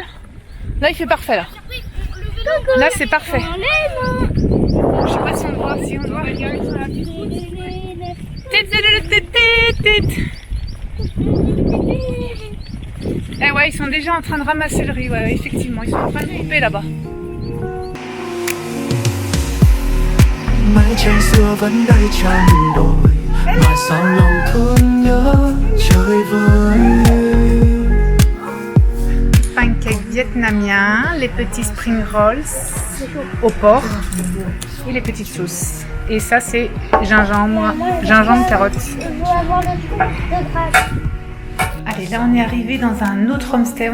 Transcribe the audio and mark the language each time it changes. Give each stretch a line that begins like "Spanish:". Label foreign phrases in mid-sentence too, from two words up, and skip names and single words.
French: Là, il fait parfait, là. Là, c'est parfait. Je sais pas si on voit, si on voit. Eh ouais, ils sont déjà en train de ramasser le riz, ouais, effectivement. Ils sont en train de couper là-bas.
Vietnamese: Mái tranh xưa vẫn đây tràn đồi mà sao lòng thương nhớ chơi vơi.
French: Pancakes vietnamiens, les petits
English: spring rolls
French: au porc et les petites sauces. Et ça, c'est gingembre, carottes. Je veux avoir le truc de grâce. Allez, là, on est arrivé dans un autre homestay.